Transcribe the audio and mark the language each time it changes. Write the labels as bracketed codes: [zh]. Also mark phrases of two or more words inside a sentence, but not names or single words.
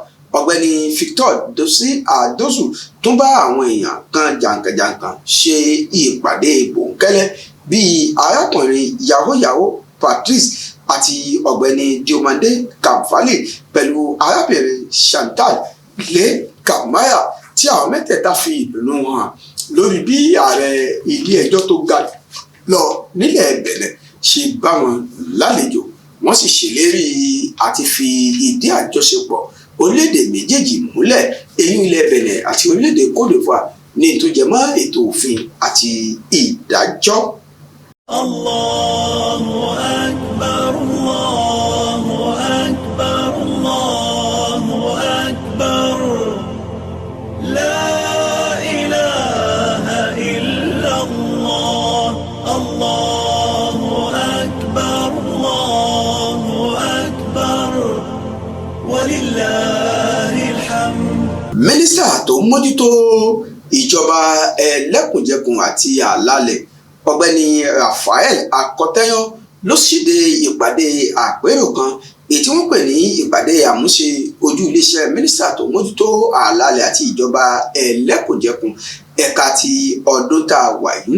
[yo] ọ̀gbẹ́ni Victor Dásí Àdósù tún bá àwọn èèyàn kan jàǹkànjàǹkàn ṣe ìpàdé bòńkẹ́lẹ́ bíi arákùnrin yahoyaho Patrice àti ọ̀gbẹ́ni Diomande Kamfali pẹ̀lú arábìnrin Chantal Lé Kamaya tí àwọn mẹ́tẹ̀ẹ̀ta fi ìdùnnú hàn lórí bí ààrẹ ilé ẹjọ́ tó ga lọ nílẹ̀ Bẹ̀nẹ̀ ṣe bá wọn lálejò. wọ́n sì ṣèlérí àti fi ìdí àjọṣepọ̀ orílẹ̀-èdè méjèèjì múlẹ̀ èyí ilẹ̀ Bẹ̀nẹ̀ àti orílẹ̀-èdè Côte d'Ivoire ní tó jẹ mọ́ ètò òfin àti ìdájọ́. [ar] الله أكبر، الله أكبر، الله أكبر، لا إله إلا الله، الله أكبر، الله أكبر، ولله الحمد. [yo] mínísítà tó ń mójútó ìjọba ẹlẹ́kùnjẹkùn àti àlàálẹ̀ ọ̀gbẹ́ni Raphael Akọ̀tẹ́yàn ló ṣíde ìpàdé àpérò kan èyí tí wọ́n pè ní ìpàdé àmúṣe ojú iléeṣẹ́ mínísítà tó mójútó àlàálẹ̀ àti ìjọba ẹlẹ́kùnjẹkùn ẹ̀ka ti ọdún tá a wà yìí.